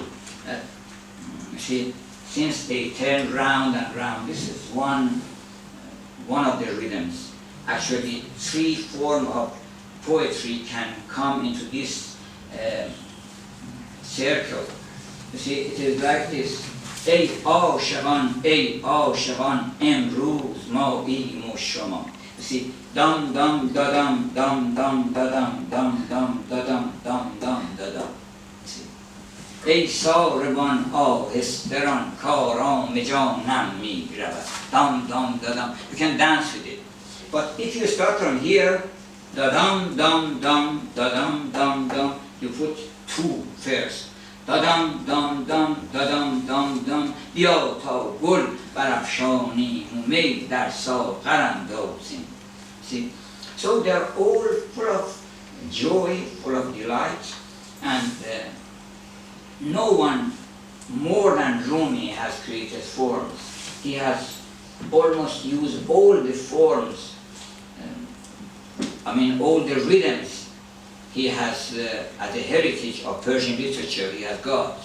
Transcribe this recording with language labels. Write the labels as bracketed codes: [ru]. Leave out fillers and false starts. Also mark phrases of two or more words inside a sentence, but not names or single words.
[en] You see, since they turn round and round, this is one of the rhythms. Actually, 3 forms of poetry can come into this circle. You see, it is like this. [fa] ای عاشقان امروز ما ایم و شما. [en] You see, dum dum da dum dum dum da dum dum dum da dum dum dum da dum. [fa] ای ساربان آهستران کارام جانم می رود. Dum dum da dum. [en] You can dance with it. But if you start from here, Da-dum, dum, dum, da-dum, dum, dum. You put two first. Da-dum, dum, dum, da-dum, dum, dum. [fa] بیا تا گل برافشانی می در ساغر اندازیم. [en] See? So they're all full of joy, full of delight, and no one more than Rumi has created forms. He has almost used all the forms, all the rhythms he has as a heritage of Persian literature he has got.